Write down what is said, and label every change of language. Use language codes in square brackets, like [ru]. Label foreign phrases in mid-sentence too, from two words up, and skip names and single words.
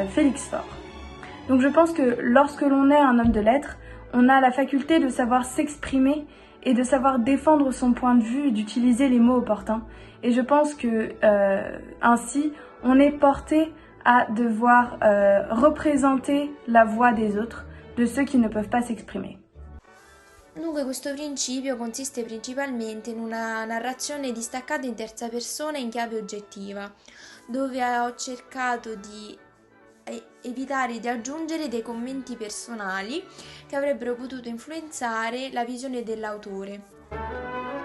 [fr] Donc je pense que lorsque l'on est un homme de lettres, On a la faculté de savoir s'exprimer et de savoir défendre son point de vue et d'utiliser les mots opportuns. Et je pense que ainsi, on est porté à devoir représenter la voix des autres, de ceux qui ne peuvent pas s'exprimer. [it] Dunque, questo principio consiste principalmente in una narrazione distaccata in terza persona in chiave oggettiva, dove ho cercato di evitare di aggiungere dei commenti personali che avrebbero potuto influenzare la visione dell'autore.